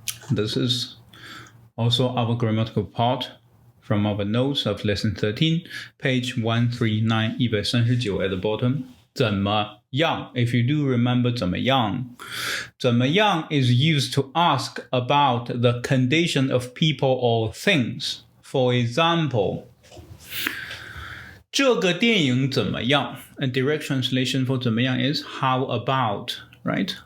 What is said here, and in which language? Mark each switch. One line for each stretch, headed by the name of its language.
English: This is also our grammatical part from our notes of lesson 13, page 139, 139 at the bottom.
Chinese: 怎么样?
English: If you do remember 怎么样? 怎么样 is used to ask about the condition of people or things.
Chinese: For example, 这个电影怎么样?
English: A direct translation for 怎么样 is how about, right?